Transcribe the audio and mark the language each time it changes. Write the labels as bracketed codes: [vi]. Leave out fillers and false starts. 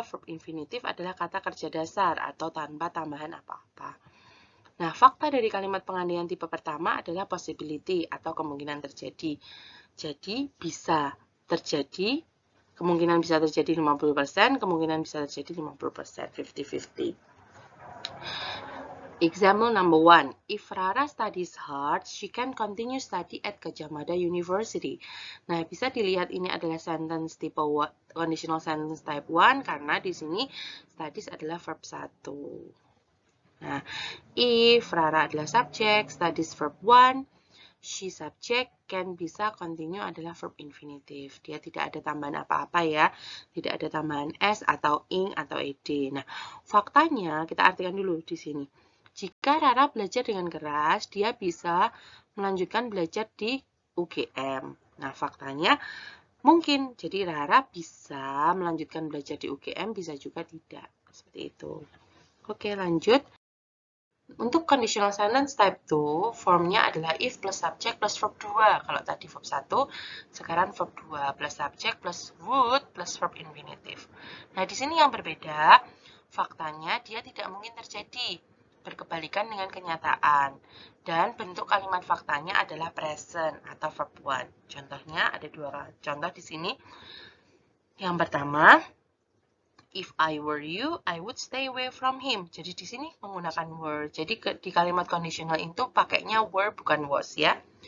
[id] Verb infinitive adalah kata kerja dasar atau tanpa tambahan apa-apa. Nah, fakta dari kalimat pengandaian tipe pertama adalah possibility atau kemungkinan terjadi. Jadi, bisa terjadi, kemungkinan bisa terjadi 50%, kemungkinan bisa terjadi 50%, 50-50. [en] Example number 1. If Rara studies hard, she can continue study at Gadjah Mada University. [id] Nah, bisa dilihat ini adalah sentence tipe conditional sentence type 1 karena di sini studies adalah verb 1. Nah, if Rara adalah subject, studies verb 1, she subject, can bisa continue adalah verb infinitive. Dia tidak ada tambahan apa-apa ya. Tidak ada tambahan s atau ing atau ed. Nah, faktanya kita artikan dulu di sini. Jika Rara belajar dengan keras, dia bisa melanjutkan belajar di UGM. Nah, faktanya mungkin. Jadi Rara bisa melanjutkan belajar di UGM, bisa juga tidak. Seperti itu. Oke, lanjut. Untuk conditional sentence type 2, formnya adalah if plus subject plus verb 2. Kalau tadi verb 1, sekarang verb 2 plus subject plus would plus verb infinitive. Nah, di sini yang berbeda, faktanya dia tidak mungkin terjadi, berkebalikan dengan kenyataan. Dan bentuk kalimat faktanya adalah present atau verb 1. Contohnya ada 2 contoh di sini. Yang pertama, [en] if I were you, I would stay away from him. [id] Jadi di sini menggunakan were. Jadi di kalimat conditional itu pakainya were bukan was ya.